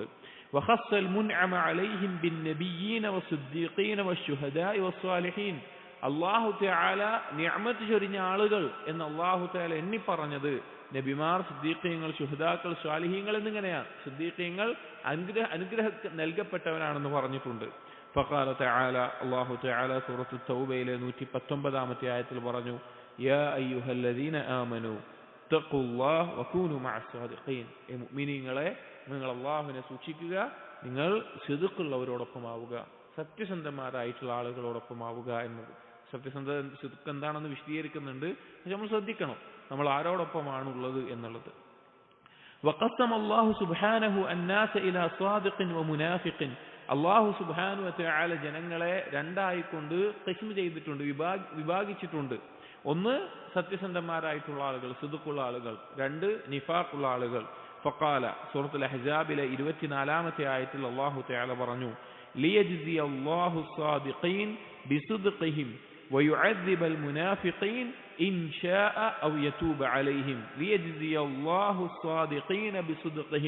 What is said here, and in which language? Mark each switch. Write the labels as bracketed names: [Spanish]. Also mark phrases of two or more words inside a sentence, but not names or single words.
[Arabic] وخص المنعم عليهم بالنبيين والصديقين والشهداء والصالحين, [Malayalam] അല്ലാഹു തആല നിഅമത്ത് ചൊരിഞ്ഞ ആളുകൾ എന്ന് അല്ലാഹു തആല എണ്ണി പറഞ്ഞത് നബിമാർ, സിദ്ദീഖീങ്ങൾ, ശുഹദാക്കൾ, സ്വാലിഹീങ്ങൾ എന്നിങ്ങനെയാണ്. സിദ്ദീഖീങ്ങൾ അനുഗ്രഹം നൽകപ്പെട്ടവരാണെന്ന് പറഞ്ഞിട്ടുണ്ട്. [Arabic] فقال تعالى الله تعالى سورة التوبة 119 [Malayalam] ആയത്തിൽ പറഞ്ഞു [Arabic] يا أيها الذين آمنوا اتقوا الله وكونوا مع الصادقين [Malayalam] മുഅ്മിനീങ്ങളെ നിങ്ങൾ അല്ലാഹുവിനെ സൂക്ഷിക്കുക നിങ്ങൾ സിദ്ഖുള്ളവരോടൊപ്പമാവുക സത്യസന്ധന്മാരായിട്ടുള്ള ആളുകളോടൊപ്പമാവുക എന്നത് സിദ്ഖ് എന്താണെന്ന് വിശദീകരിക്കുന്നുണ്ട്. പക്ഷെ നമ്മൾ ശ്രദ്ധിക്കണം നമ്മൾ ആരോടൊപ്പമാണുള്ളത് എന്നുള്ളത്. [Arabic] وقسم الله سبحانه الناس إلى صادق ومنافق الله سبحانه وتعالى [Malayalam] ജനങ്ങളെ രണ്ടായിക്കൊണ്ട് ഖിസ്മ ചെയ്തിട്ടുണ്ട്, വിഭാഗിച്ചിട്ടുണ്ട്. ഒന്ന് സത്യസന്ധന്മാരായിട്ടുള്ള ആളുകൾ, സിദ്ഖുള്ള ആളുകൾ. രണ്ട് നിഫാഖുള്ള ആളുകൾ. [Arabic] ഫഖാല [Malayalam] സൂറത്തുൽ അഹ്സാബിലെ 24 ആയത്തിൽ അല്ലാഹു തആല പറഞ്ഞു [Arabic] ليجزي الله الصادقين بصدقهم ويعذب المنافقين إن شاء أو يتوب عليهم ليجزي الله الصادقين بصدقهم.